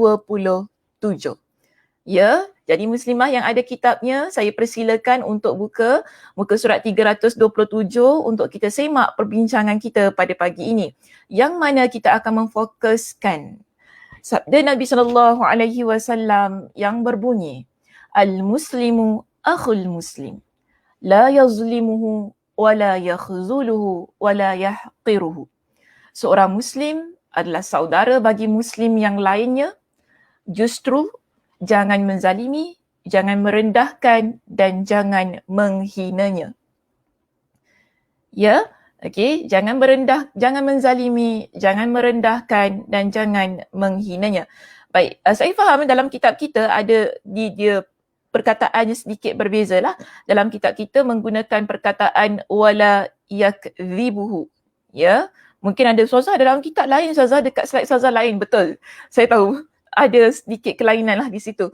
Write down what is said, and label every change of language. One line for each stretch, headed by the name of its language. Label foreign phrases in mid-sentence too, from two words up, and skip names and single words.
Malay: Jadi muslimah yang ada kitabnya, saya persilakan untuk buka muka surat 327 untuk kita semak perbincangan kita pada pagi ini, yang mana kita akan memfokuskan sabda Nabi SAW yang berbunyi,
Arabic: المسلم أخو المسلم، لا يظلمه ولا يخذله ولا يحقره.
Malay: Seorang Muslim adalah saudara bagi Muslim yang lainnya, justru jangan menzalimi, jangan merendahkan dan jangan menghinanya. Jangan menzalimi, jangan merendahkan dan jangan menghinanya. Baik, saya faham dalam kitab kita ada dia perkataannya sedikit berbeza lah. Dalam kitab kita menggunakan perkataan
Arabic: ولا يكذبه.
Malay: Mungkin ada Ustazah dalam kitab lain, Ustazah dekat slide Ustazah lain, betul. Saya tahu ada sedikit kelainan lah di situ.